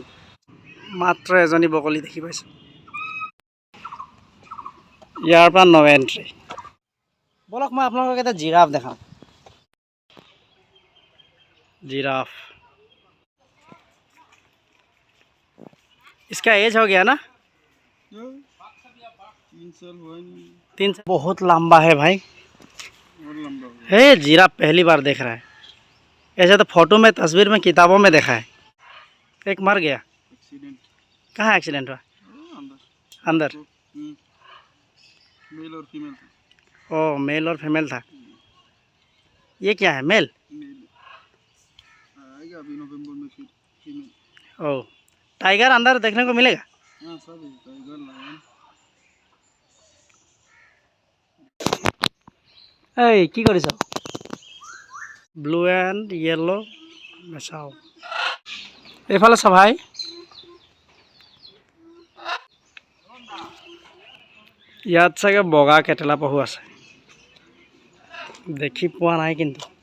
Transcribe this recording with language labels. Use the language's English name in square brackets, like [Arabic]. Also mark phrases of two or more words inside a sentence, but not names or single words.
[Assamese] মাত্ৰ এজনী বগলী দেখি পাইছোঁ। ইয়াৰ পৰা [English] no entry. [Assamese] বলক মই আপোনালোকক এটা জিৰাফ দেখাম। [Hindi] जिराफ, इसका एज हो गया ना? 3 साल। बहुत लंबा है भाई। है जिराफ पहली बार देख रहा है। ऐसे तो फोटो में, तस्वीर में, किताबों में देखा है। एक मर गया। कहाँ एक्सीडेंट हुआ? अंदर। मेल और फीमेल था। ओ, मेल और फीमेल था। ये क्या है? मेल? अभी नवंबर में फीमेल। ओ, टाइगर अंदर देखने को मिलेगा? हाँ, सब है, टाइगर, लायन। [Assamese] এই কি কৰিছ? [English] blue and yellow macaw. [Assamese] এইফালে চাব ভাই। ইয়াত চাগে বগা কেটেলা পহু আছে, দেখি পোৱা নাই কিন্তু।